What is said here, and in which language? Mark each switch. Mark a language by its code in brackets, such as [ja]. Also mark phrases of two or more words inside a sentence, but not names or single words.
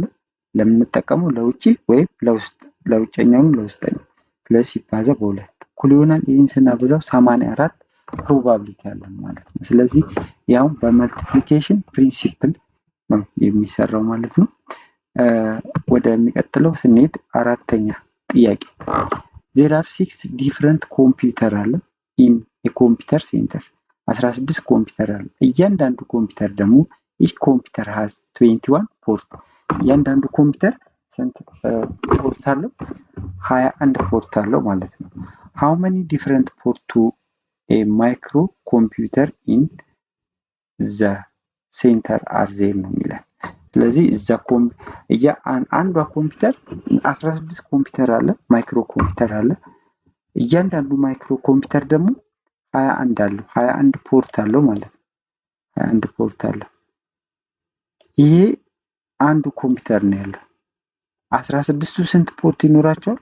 [am] ለምንጠቀመው ለውጪ ወይም ለውስጥ፣ ለውጨኛውም ለውስጠኛው። ስለዚህ ሲባዛ በ2 እኩል ይሆናል። ይህን ስናበዛው 84 ፕሮባቢሊቲ አለን ማለት ነው። ስለዚህ ያው [en] multiplication principle [am] ነው የሚሰራው ማለት ነው። ወደሚቀጥለው ስንሄድ አራተኛ ጥያቄ [en] there are 6 different [am] ኮምፒውተር አለ [en] in a computer center [am] 16 ኮምፒውተር አለ። እያንዳንዱ ኮምፒውተር ደግሞ [en] each computer has 21 [am] ፖርት። እያንዳንዱ ኮምፒውተር ስንት ፖርት አለው? [en] 21 [am] ፖርት አለው ማለት ነው። [en] how many different port to a micro computer in the center are there [am] ነው የሚለው። ስለዚህ አንዷ ኮምፒውተር 16 ኮምፒውተር አለ፣ [en] micro computer [am] አለ። እያንዳንዱ [en] micro computer [am] ደግሞ 21 አለው፣ 21 ፖርት አለው ማለት ነው። 21 ፖርት አለው። ይሄ አንዱ ኮምፒውተር ነው ያለው። 16ቱ ስንት ፖርት ይኖራቸዋል?